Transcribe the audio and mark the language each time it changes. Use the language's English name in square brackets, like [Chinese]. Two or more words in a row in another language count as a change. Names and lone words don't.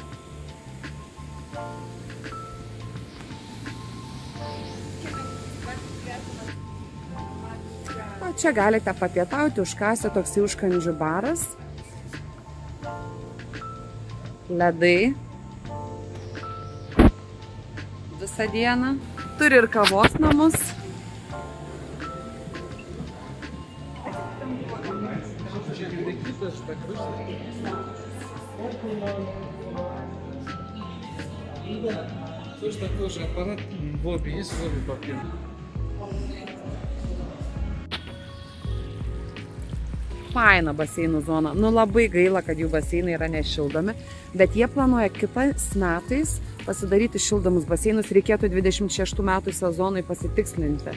[Lithuanian] O čia galite papietauti, užkąsti toksai užkandžių baras. Ledai. Visą dieną. Turi ir kavos namus. [Russian] Точно такой же аппарат в лобби есть, в лобби папир. [Lithuanian] Faina baseinų zona. Nu labai gaila, kad jų baseinai yra nešildomi, bet jie planuoja kitais metais pasidaryti šildomus baseinus, reikėtų 26 metų sezonui pasitikslinti.